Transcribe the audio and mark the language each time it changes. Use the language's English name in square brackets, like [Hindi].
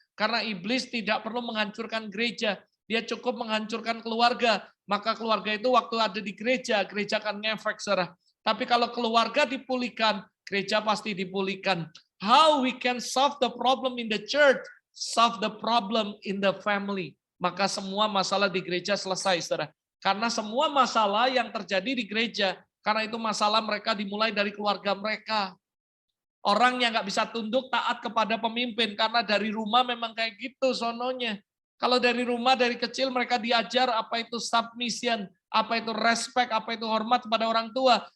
[Indonesian] Karena iblis tidak perlu menghancurkan gereja, dia cukup menghancurkan keluarga. Maka keluarga itu waktu ada di gereja akan ngefek, saudara. Tapi kalau keluarga dipulihkan, gereja pasti dipulihkan. [English] How we can solve the problem in the church? Solve the problem in the family. [Indonesian] Maka semua masalah di gereja selesai, saudara. Karena semua masalah yang terjadi di gereja, karena itu masalah mereka dimulai dari keluarga mereka. Orang yang nggak bisa tunduk taat kepada pemimpin, karena dari rumah memang kayak gitu sononya. Kalau dari rumah, dari kecil mereka diajar apa itu submission, apa itu respect, apa itu hormat kepada orang tua.